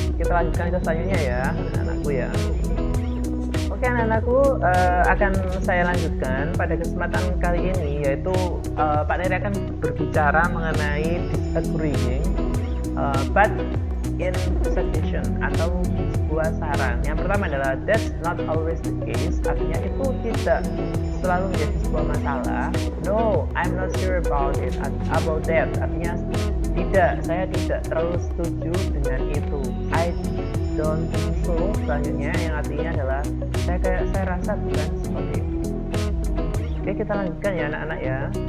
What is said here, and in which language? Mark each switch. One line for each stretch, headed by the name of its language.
Indonesian: Kita lanjutkan ke selanjutnya ya, anak-anakku ya. Oke anak-anakku, akan saya lanjutkan pada kesempatan kali ini, yaitu Pak Neri akan berbicara mengenai disagreeing but in suggestion atau sebuah saran. Yang pertama adalah
English: that's not always the case,
Indonesian: artinya itu tidak selalu menjadi sebuah masalah.
English: No, I'm not sure about that.
Indonesian: Artinya tidak, saya tidak terlalu setuju dengan itu.
English: I don't think so.
Indonesian: Selanjutnya yang artinya adalah saya rasa bukan seperti itu. Oke, kita lanjutkan ya anak-anak ya.